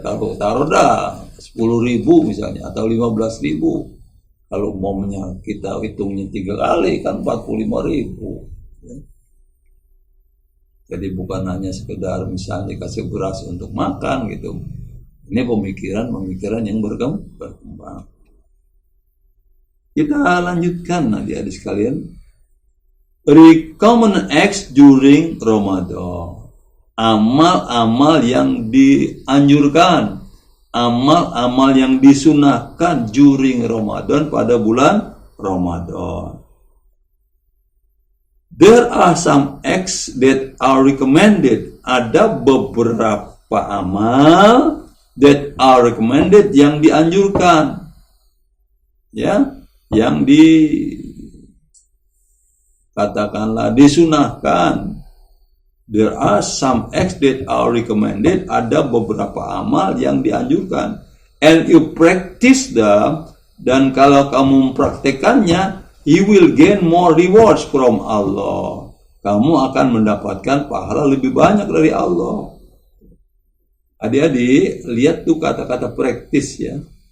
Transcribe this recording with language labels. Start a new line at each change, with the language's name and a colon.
Indonesian: Kalau taruh dah 10.000 misalnya, atau 15.000, kalau umumnya kita hitungnya 3 kali kan 45.000, ya. Jadi bukan hanya sekedar misalnya kasih beras untuk makan gitu. Ini pemikiran yang berkembang. Kita lanjutkan, adik-adik sekalian.
English: Recommended acts during Ramadan.
Indonesian: Amal-amal yang dianjurkan, amal-amal yang disunahkan during Ramadan, pada bulan Ramadan.
English: There are some acts that are recommended.
Indonesian: Ada beberapa amal that are recommended, yang dianjurkan, ya, yang katakanlah disunahkan.
English: There are some acts that are recommended.
Indonesian: Ada beberapa amal yang dianjurkan. And you practice them.
English: Dan kalau kamu mempraktekannya, you will gain more rewards from Allah.
Indonesian: Kamu akan mendapatkan pahala lebih banyak dari Allah. Adik-adik, lihat tuh kata-kata praktis, ya.